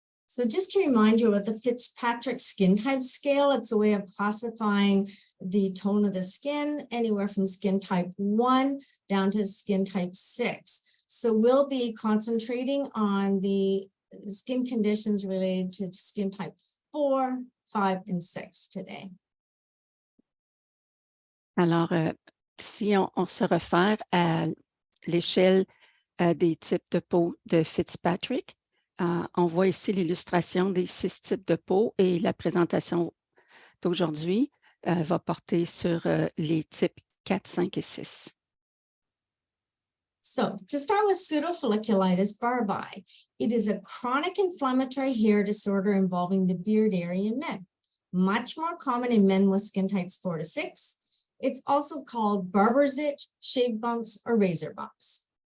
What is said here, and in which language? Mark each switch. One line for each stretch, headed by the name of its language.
English: So just to remind you about the Fitzpatrick skin type scale, it's a way of classifying the tone of the skin anywhere from skin type 1 down to skin type 6. So we'll be concentrating on the skin conditions related to skin type 4, 5, and 6 today.
French: Alors, si on se réfère à l'échelle des types de peau de Fitzpatrick, on voit ici l'illustration des 6 types de peau et la présentation d'aujourd'hui va porter sur les types 4, 5 et 6.
English: So to start with pseudofolliculitis barbae, it is a chronic inflammatory hair disorder involving the beard area in men, much more common in men with skin types 4 to 6. It's also called barber's itch, shave bumps, or razor bumps.